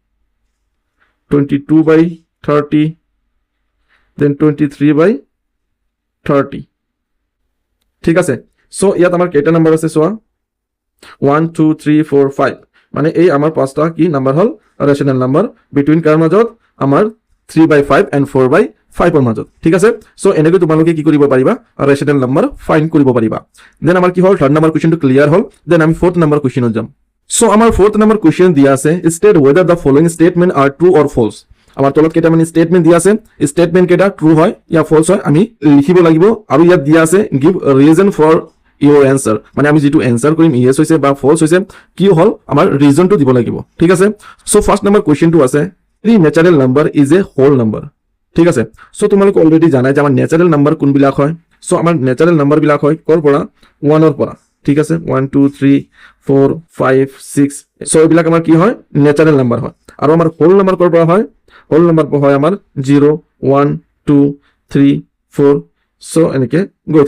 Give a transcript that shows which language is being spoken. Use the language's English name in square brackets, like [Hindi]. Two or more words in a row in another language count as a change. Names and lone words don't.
[Assamese] 22/30 দেন 23/30 ঠিক আছে সো ইয়াত আমাৰ কেইটা নাম্বাৰ আছে চোৱা 1 2 3 4 5 মানে এই আমাৰ পাঁচটা কি নাম্বাৰ হল [English] rational number between [Assamese] কাৰ মাজত আমাৰ 3/5 and 4/5 ৰ মাজত ঠিক আছে সো এনেকৈ তোমালোকে কি কৰিব পাৰিবা [English] rational number find [Assamese] কৰিব পাৰিবা দেন আমাৰ কি হল [English] third number question [Assamese] ক্লিয়াৰ হল দেন আমি [English] fourth number question [Assamese] যাম সো আমাৰ [English] fourth number question [Assamese] দিয়া আছে স্টেট [English] whether the following statement are true or false [Assamese] আমাৰ তলত কেইটা মানে স্টেটমেন্ট দিয়া আছে স্টেটমেন্ট কেইটা ট্ৰু হয় ইয়া ফলছ হয় আমি লিখিব লাগিব আৰু ইয়াত দিয়া আছে [English] give a reason for your answer [Assamese] মানে আমি যেটো আনসার কৰিম yes হৈছে বা false হৈছে কি হল আমাৰ ৰিজনটো দিব লাগিব ঠিক আছে সো [English] first number question [Assamese] আছে [English] the natural number is a whole number [Assamese] ঠিক আছে সো তোমালোক অলৰেডি জানাই যে আমাৰ [English] natural number [Assamese] কোন বিলাক হয় সো আমাৰ [English] natural number [Assamese] বিলাক হয় কৰ পৰা 1 ৰ পৰা ঠিক আছে 1 2 3 4 5 6 সো এইবিলাক আমাৰ কি হয় [English] natural number [Assamese] হয় আৰু আমাৰ [English] whole number [Assamese] কৰ পৰা হয় [English] whole number [Assamese] হয় আমাৰ 0 1 2 3 4 সো এনেকে গৈ